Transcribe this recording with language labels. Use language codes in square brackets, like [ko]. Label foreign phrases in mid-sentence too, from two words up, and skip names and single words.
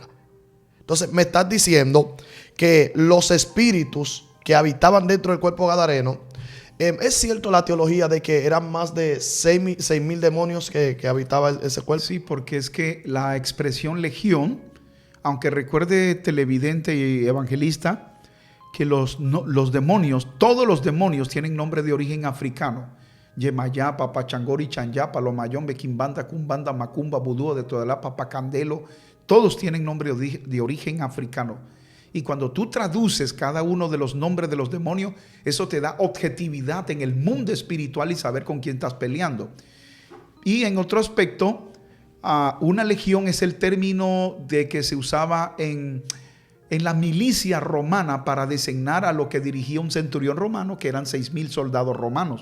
[es] Entonces me estás diciendo que los espíritus que habitaban dentro del cuerpo gadareno, ¿es cierto la teología de que eran más de 6,000 demonios que habitaban ese cuerpo? Sí, porque es que la expresión legión, aunque recuerde televidente y evangelista, que los demonios, todos los demonios tienen nombre de origen africano. Yemayapa, Pachangori, Chanyapa, Lomayón, Bequimbanda, Kumbanda, Macumba, Budúa, de Todalapa, Pacandelo, todos tienen nombre de origen africano. Y cuando tú traduces cada uno de los nombres de los demonios, eso te da objetividad en el mundo espiritual y saber con quién estás peleando. Y en otro aspecto, una legión es el término de que se usaba en la milicia romana para designar a lo que dirigía un centurión romano, que eran 6,000 soldados romanos.